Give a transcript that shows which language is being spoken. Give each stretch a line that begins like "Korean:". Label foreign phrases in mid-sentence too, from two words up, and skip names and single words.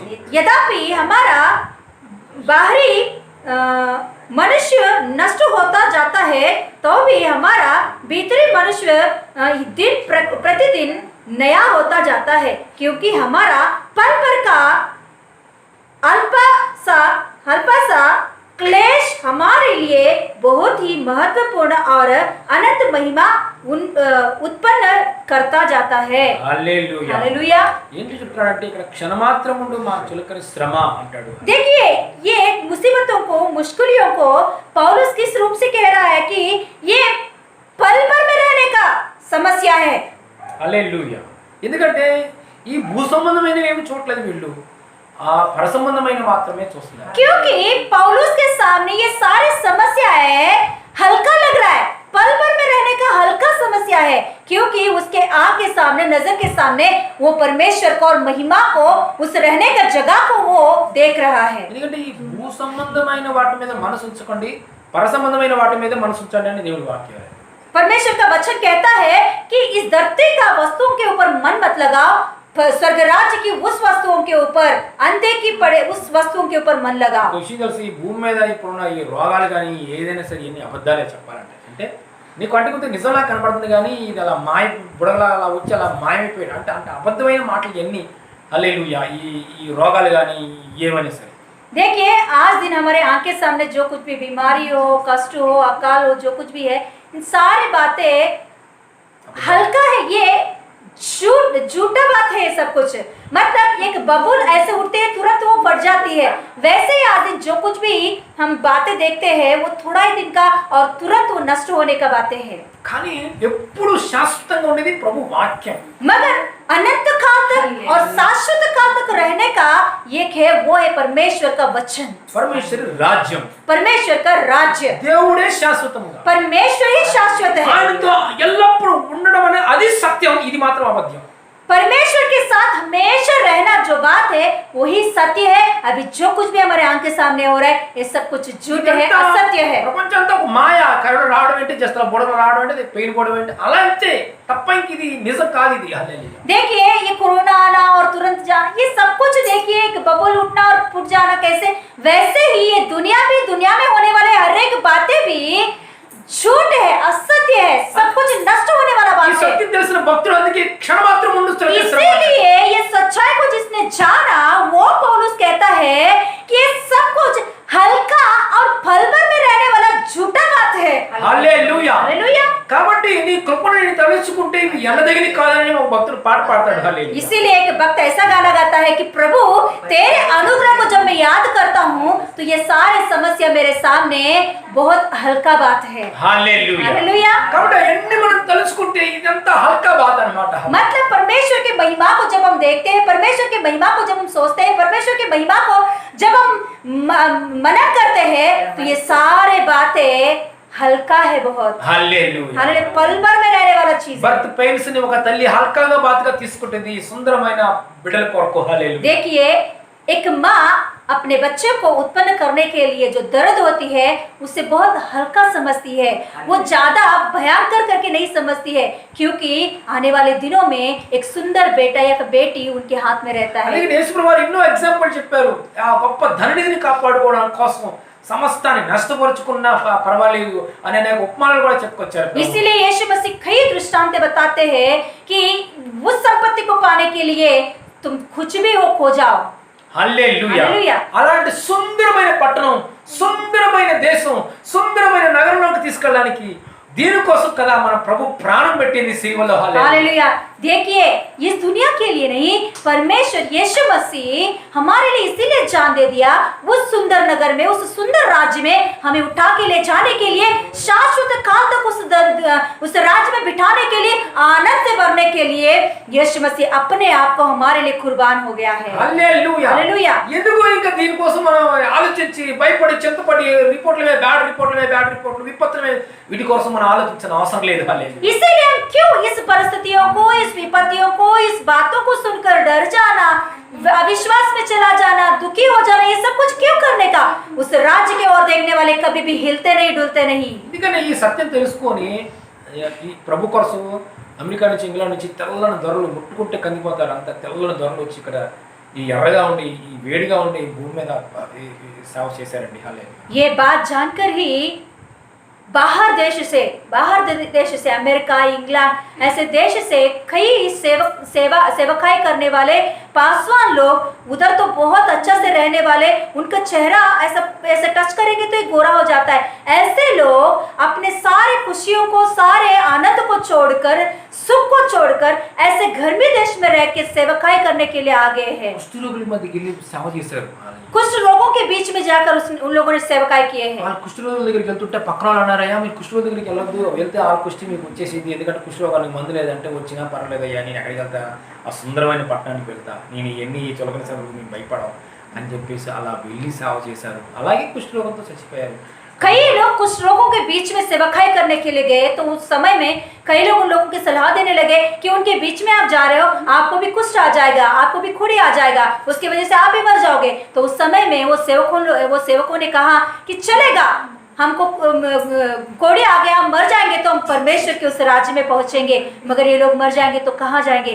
Hindi: यद्यपि हमारा बाहरी मनुष्य नष्ट होता जाता है तो भी हमारा भीतरी मनुष्य दिन प्रतिदिन नया होता जाता है, क्योंकि हमारा पल भर का अल्पा सा क्लेश हमारे लिए बहुत ही महत्वपूर्ण और अनंत महिमा उत्पन्न करता जाता है।
Telugu: హల్లెలూయా
Hindi: हालेलुया।
Telugu: ఏంటి చెప్తాడంటే ఇక్కడ క్షణమాత్రం ఉండు మా చులకని శ్రమ అంటాడు
Hindi: देखिए, ये मुसीबतों को, मुश्किलों को पौलुस किस रूप से कह रहा है कि ये पल भर में रहने का समस्या है।
Telugu: హల్లెలూయా ఎందుకంటే ఈ భూ సంబంధమైన ఏమి చూడట్లేదు వీళ్ళు ఆ పర సంబంధమైన మాత్రమే చూస్తున్నారు
Hindi: क्योंकि पौलुस के सामने ये सारी समस्याएं हल्का लग रहा है, पल भर में रहने का हल्का समस्या है, क्योंकि उसके आंख के सामने, नजर के सामने वो परमेश्वर को और महिमा को, उस रहने का जगह को वो देख रहा है।
Telugu: ఎందుకంటే ఈ భూ సంబంధమైన వాటి మీద మనసు ఉంచుకోండి పర సంబంధమైన వాటి మీద మనసు ఉంచండి అని దేవుడి వాక్యం
Hindi: परमेश्वर का वचन कहता है कि इस धरती का वस्तुओं के ऊपर मन मत लगाओ, स्वर्ग राज्य की उस वस्तुओं के ऊपर, अनदेखी पड़े उस वस्तुओं के ऊपर मन लगाओ।
Telugu: విషయం తెలిసి ఈ భూమి మీద ఇప్పుడున్న ఈ రోగాలు కానీ ఏదైనా సరే ఎన్ని అబద్ధాలే చెప్పాలంటే అంటే నీకు అంటే కొంత నిజంలా కనపడుతుంది కానీ ఇది అలా బుడగలా అలా వచ్చి అలా మాయమైపోయాడు అంటే అంటే అబద్ధమైన మాటలు ఎన్ని హల్లెలూయా ఈ రోగాలు కానీ ఏమైనా సరే
Hindi: देखिए, आज दिन हमारे आंख के सामने जो कुछ भी बीमारी हो, कष्ट हो, अकाल हो, जो कुछ भी है, इन सारी बातें हल्का है, ये झूठा बात है सब कुछ। मतलब एक बबूल ऐसे उठते हैं तुरंत वो फट जाती है, वैसे ही आज दिन जो कुछ भी हम बातें देखते हैं वो थोड़ा ही दिन का और तुरंत वो नष्ट होने का बातें हैं।
Telugu: కానీ ఎప్పుడు శాశ్వతంగా ఉండేది ప్రభు వాక్యం
Hindi: मगर अनंत काल तक और शाश्वत काल तक रहने का एक है, वो है परमेश्वर का वचन,
Telugu: పరమేశ్వరి రాజ్యం,
Hindi: परमेश्वर का राज्य।
Telugu: దేవుడే శాశ్వతముగా,
Hindi: परमेश्वर ही शाश्वत है।
Telugu: ఆయనతో ఎల్లప్పుడూ ఉండడం అనే అది సత్యం, ఇది మాత్రం అబద్ధం।
Hindi: परमेश्वर के साथ हमेशा रहना जो बात है वही सत्य है। अभी जो कुछ भी हमारे आंख के सामने हो रहा है ये सब कुछ झूठ है, असत्य है।
Telugu: ప్రపంచంతో ఒక మాయ, కరోనా రావడం ఏంటి, జస్ట్ బుడగ రావడం ఏంటి, పెయిన్ పోవడం ఏంటి, అలా అంతే తప్ప ఇంక ఇది నిజం కాదు ఇది। హల్లెలూయా।
Hindi: देखिए ये कोरोना आना और तुरंत जाना, ये सब कुछ देखिए एक बबल उठना और फूट जाना कैसे, वैसे ही ये दुनिया में होने वाले हर एक बातें भी झूठ है, असत्य है, सब कुछ नष्ट होने वाला
Telugu: ఈ
Hindi: बात है।
Telugu: సత్యం తెలిసిన భక్తుడు అందుకే క్షణమాత్రం ముందు
Hindi: इसीलिए ये सच्चाई को जिसने जाना वो पौलुस कहता है कि ये सब कुछ हल्का और फलभर में रहने वाला झूठा बात है।
Telugu: హల్లెలూయా।
Hindi: हालेलुया।
Telugu: కాబట్టి నీ కృపను నేను తలుచుకుంటే ఇవి ఎన్నదగినవి కాదని ఒక భక్తుడు పాట పాడతాడు। హల్లెలూయా।
Hindi: इसीलिए एक भक्त ऐसा गाना गाता है कि प्रभु तेरे अनुग्रह को जब मैं याद करता हूँ तो ये सारी समस्या मेरे सामने बहुत हल्का बात है।
Telugu: హల్లెలూయా।
Hindi: हालेलुया।
Telugu: కాబట్టి ఎన్ని మనం తలుచుకుంటే ఇదంతా హల్కా బాధ అన్నమాట।
Hindi: मतलब परमेश्वर की महिमा को जब हम देखते हैं, परमेश्वर की महिमा को जब हम सोचते हैं, परमेश्वर की महिमा को जब हम मनन करते हैं तो ये सारे बातें हल्का है बहुत।
Telugu: హల్లెలూయా।
Hindi: हालेलुया। पल भर में रहने वाला चीज है।
English: birth pains
Telugu: ని ఒక తల్లి హల్కాగా బాధగా తీసుకుంటుంది ఈ సుందరమైన బిడ్డల కొరకు। హల్లెలూయా।
Hindi: देखिए एक माँ अपने बच्चे को उत्पन्न करने के लिए जो दर्द होती है उसे बहुत हल्का समझती है, वो ज्यादा भयंकर करके नहीं समझती है, क्योंकि आने वाले दिनों में एक सुंदर बेटा या बेटी उनके हाथ में रहता है।
Telugu: అలాగే యేసుప్రభు వారు ఎన్నో ఎగ్జాంపుల్ చెప్పారు। ఆ గొప్ప ధనిడిని కాపాడుకోవడం కోసం సమస్తాన్ని నష్టపరుచుకున్నా పర్వాలేదు అనే అనేక ఉపమానాలు కూడా చెప్పుకొచ్చారు।
Hindi: इसीलिए यीशु मसीह कई दृष्टांत बताते हैं कि उस संपत्ति को पाने के लिए तुम कुछ भी हो खो जाओ।
Telugu: హల్లెలూయా। హల్లెలూయా। అలాంటి సుందరమైన పట్టణం, సుందరమైన దేశం, సుందరమైన నగరంలోకి తీసుకెళ్ళడానికి దీనికోసం కదా మన ప్రభు ప్రాణం పెట్టింది సిలువలో।
Hindi: हालेलुया। देखिए इस दुनिया के लिए नहीं, परमेश्वर यीशु मसीह हमारे लिए इसीलिए जान दे दिया, उस सुंदर नगर में, उस सुंदर राज्य में हमें उठा के ले जाने के लिए, शाश्वत काल तक उस राज्य में बिठाने के लिए, आनंद से भरने के लिए यीशु मसीह अपने आप को हमारे लिए कुर्बान हो गया है।
Telugu: హల్లెలూయా।
Hindi: हालेलुया।
Telugu: ఎందుకు ఇంకా దీనికోసం మనం ఆలోచించి భయపడి చింతపడి రిపోర్ట్ల మీద
English: bad reports
Telugu: విపత్తుల మీద వీటి కోసం మనం ఆలోచించిన అవసరం లేదు। హల్లెలూయా।
Hindi: इसीलिए हम क्यों इस परिस्थितियों को, इस विपत्तियों को, इस बातों को सुनकर डर जाना, अविश्वास में चला जाना, दुखी हो जाना, ये सब कुछ क्यों करने का? उस राज्य के ओर देखने वाले कभी भी हिलते नहीं, डुलते नहीं।
Telugu: ఎందుకని ఈ సత్యం తెలుసుకొని ఈ ప్రభు కోసం అమెరికా నుంచి, ఇంగ్లాండ్ నుంచి తెల్లని దొరలు ముట్టుకుంటే కందిపోతారు, అంత తెల్లని దొరలు వచ్చి ఇక్కడ ఈ ఎర్రగా ఉండి ఈ వేడిగా ఉండి ఈ భూమి మీద సేవ చేశారండి। హల్లెలూయా।
Hindi: ये बात जानकर ही बाहर देश से अमेरिका, इंग्लैंड ऐसे देश से कई सेवकाई करने वाले पासवान लोग उधर तो बहुत अच्छा से रहने वाले, उनका चेहरा ऐसा टच करेंगे तो एक गोरा हो जाता है। ऐसे लोग अपने सारे खुशियों को, सारे आनंद को छोड़कर, सुख को छोड़कर ऐसे गर्मी देश में रह के सेवकाई करने के लिए आ गए हैं।
Telugu: కుష్ఠరోగుల మధ్యకి వెళ్ళి సేవ చేశారు।
Hindi: कुछ लोगों के बीच में जाकर उन लोगों ने सेवकाई किए हैं।
Telugu: వాళ్ళు కుష్ఠరోగుల దగ్గరికి వెళ్తుంటే పక్కన వాళ్ళు అన్నారయ్యా మీరు కుష్ఠరోగుల దగ్గరికి వెళ్ళొద్దు, వెళ్తే ఆ కుష్టి మీకు వచ్చేసింది, ఎందుకంటే కుష్ఠరోగానికి మందు లేదంటే వచ్చినా పర్వాలేదయ్యా, నేను ఎక్కడికి వెళ్తా, ఆ సుందరమైన పట్టణానికి వెళ్తా, నేను ఎన్ని చులకన సేవలకు నేను భయపడవు అని చెప్పేసి అలా వెళ్ళి సేవ చేశారు। అలాగే కుష్ఠరోగంతో చచ్చిపోయారు।
Hindi: कई लोग कुछ लोगों के बीच में सेवकाई करने के लिए गए तो उस समय में कई लोग उन लोगों की सलाह देने लगे कि उनके बीच में आप जा रहे हो, आपको भी कुष्ठ आ जाएगा, आपको भी खुरी आ जाएगा, उसकी वजह से आप भी मर जाओगे। तो उस समय में वो सेवकों ने कहा कि चलेगा, हमको कोड़ी आ गया, हम मर जाएंगे तो हम परमेश्वर के उस राज्य में पहुंचेंगे, मगर ये लोग मर जाएंगे तो कहाँ जाएंगे?